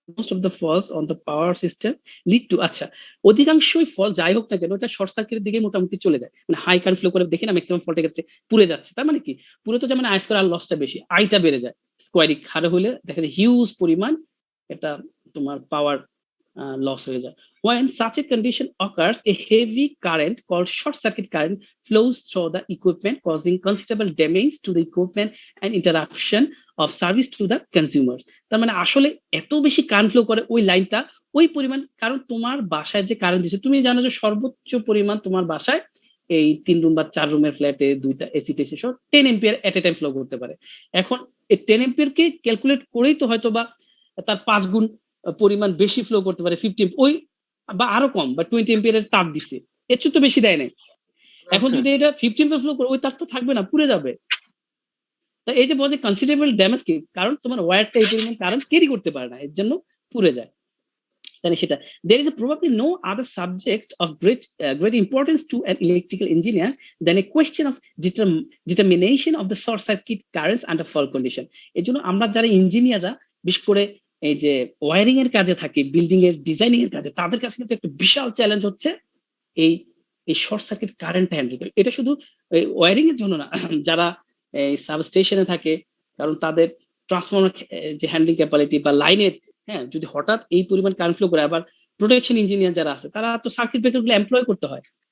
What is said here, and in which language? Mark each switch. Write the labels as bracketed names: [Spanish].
[English] Most of the faults on the power system lead to, [Bangla] আচ্ছা, অধিকাংশই ফল যাই হোক না কেন এটা শর্ট সার্কিটের দিকে মোটামুটি চলে যায়। মানে হাই কারেন্ট ফ্লো করে দেখি না ম্যাক্সিমাম ফল্টের ক্ষেত্রে পুড়ে যাচ্ছে। তার মানে কি, পুরো তো যেমন আই স্কয়ার আর লসটা বেশি, আইটা বেড়ে যায়। স্কোয়ারিক হারে হলে দেখা যায় হিউজ পরিমাণ এটা তোমার পাওয়ার লস হয়ে যায়। [English] When such a condition occurs, a heavy current called short circuit current flows through the equipment, causing considerable damage to the equipment and interruption of service to the consumers. [Bangla] তার মানে আসলে এত বেশি current flow করে ওই লাইনটা, ওই পরিমাণ, কারণ তোমার বাসায় যে কারেন্ট দিচ্ছে, তুমি জানো যে সর্বোচ্চ পরিমাণ তোমার বাসায় এই 3 রুম বা 4 রুমের ফ্ল্যাটে 2টা এসি টেসি সহ 10 এম্পিয়ার এট এ টাইম ফ্লো করতে পারে। এখন এই 10 এম্পিয়ার কে ক্যালকুলেট করেই তো হয়তো বা তার 5 গুণ পরিমাণ বেশি ফ্লো করতে পারে, 50 ওই বা আরো কম, বা 20 এম্পিয়ারের তার দিছে, এর চেয়ে তো বেশি দেয় নাই। এখন যদি এটা 15 এম্পিয়ার ফ্লো করে, ওই তার তো থাকবে না, পুড়ে যাবে। তা এই যে বলে কনসিডারেবল ড্যামেজ, কি কারণ তোমার ওয়্যারটা এই পরিমাণ কারেন্ট ক্যারি করতে পারে না, এর জন্য পুড়ে যায়। তাহলে সেটা, [English] there is probably no other subject of great importance to an electrical engineer than a question of determination of the short circuit currents under fault condition. [Bangla] এই জন্য আমরা যারা ইঞ্জিনিয়াররা, বিশেষ করে এই যে ওয়্যারিং এর কাজে থাকি, বিল্ডিং এর ডিজাইনিং এর কাজে, তাদের কাছে কিন্তু একটা বিশাল চ্যালেঞ্জ হচ্ছে এই শর্ট সার্কিট কারেন্ট হ্যান্ডেল করে। এটা শুধু ওয়্যারিং এর জন্য না, যারা এই সাবস্টেশনে থাকে, কারণ তাদের ট্রান্সফরমার যে হ্যান্ডলিং ক্যাপাবিলিটি বা লাইনের, হ্যাঁ, যদি হঠাৎ এই পরিমাণ কারেন্ট ফ্লো করে, আবার প্রোটেকশন ইঞ্জিনিয়ার যারা আছে তারা তো সার্কিট ব্রেকার গুলো এমপ্লয় করতে হয়,